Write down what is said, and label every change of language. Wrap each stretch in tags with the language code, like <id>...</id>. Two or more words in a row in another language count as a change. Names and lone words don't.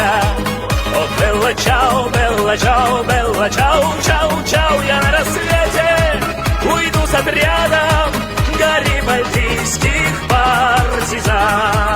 <it>О, bella ciao, bella ciao, bella ciao, ciao, ciao.</it> <ru>Я на рассвете уйду с отрядом гарибальдийских партизан.</ru>